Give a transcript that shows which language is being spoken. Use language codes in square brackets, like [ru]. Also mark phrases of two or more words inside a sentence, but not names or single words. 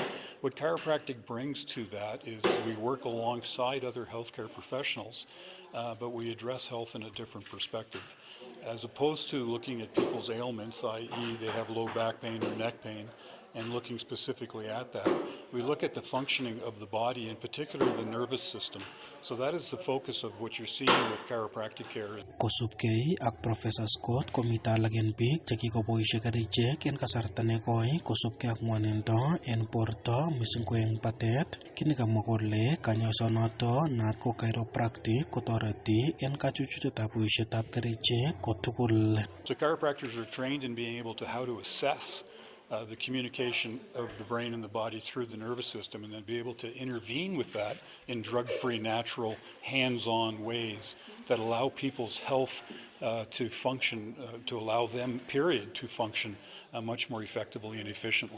[en] What chiropractic brings to that is we work alongside other healthcare professionals, but we address health in a different perspective. As opposed to looking at people's ailments, i.e. they have low back pain or neck pain, and looking specifically at that, we look at the functioning of the body, in particular the nervous system. So that is the focus of what you're seeing with chiropractic care. [kln] Kosubkei ak Professor Scott komito alagen biik chekikoboisie kerichek en kasarta nekoi kosubkei ak ng'wonindo en borto mising ko eng batet. Kini kamwa kole kanyoisonoto naat ko chiropractic kotoreti en kachuchuchetab boisietab kerichek kotugul. [en] So chiropractors are trained in being able to how to assess the communication of the brain and the body through the nervous system, and then be able to intervene with that in drug-free, natural, hands-on ways that allow people's health to function, to allow them, period, to function much more effectively and efficiently.